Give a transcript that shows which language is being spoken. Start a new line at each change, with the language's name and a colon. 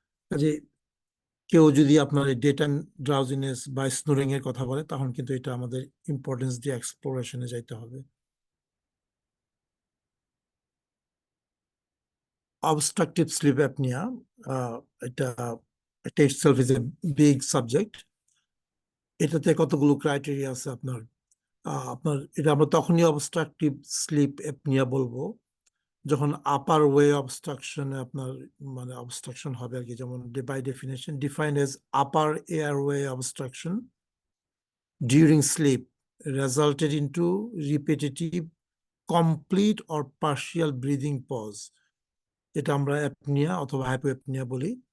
Bangla: কাজে কেউ যদি আপনার ডে টাইম ড্রাউজিনেস বা স্নোরিং এর কথা বলে, তখন কিন্তু এটা আমাদের ইম্পর্টেন্স দিয়ে এক্সপ্লোরেশনে যাইতে হবে। অবস্ট্রাকটিভ স্লিপ অ্যাপনিয়া, এটা
English: itself is a big subject.
Bangla: এটাতে কতগুলো ক্রাইটেরিয়া আছে আপনার। এটা আমরা তখনই অবস্ট্রাকটিভ স্লিপ অ্যাপনিয়া বলবো যখন আপার ওয়ে অবস্ট্রাকশনে আপনার মানে অবস্ট্রাকশন হবে আর কি। যেমন
English: by definition defined as upper airway obstruction during sleep resulted into repetitive complete or partial breathing pause,
Bangla: এটা আমরা অ্যাপনিয়া অথবা হাইপোঅ্যাপনিয়া বলি।